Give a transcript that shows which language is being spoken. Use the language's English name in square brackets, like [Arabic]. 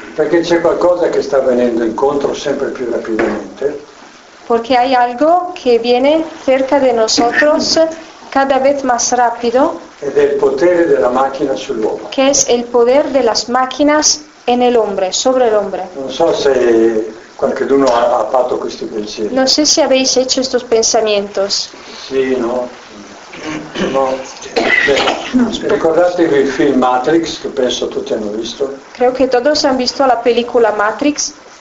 [Italian] Perché c'è qualcosa che sta venendo incontro sempre più rapidamente. [Spanish] Porque hay algo que viene cerca de nosotros cada vez más rápido. [Italian] Ed è il potere della macchina sull'uomo. [Spanish] Que es el poder de las máquinas en el hombre, sobre el hombre. [Italian] Non so se qualcuno ha fatto questi pensieri. [Spanish] No sé si habéis hecho estos pensamientos. Sí, no. No. [Italian] Beh, ricordatevi il film Matrix che penso tutti hanno visto. [Spanish] Creo que todos han visto la película Matrix.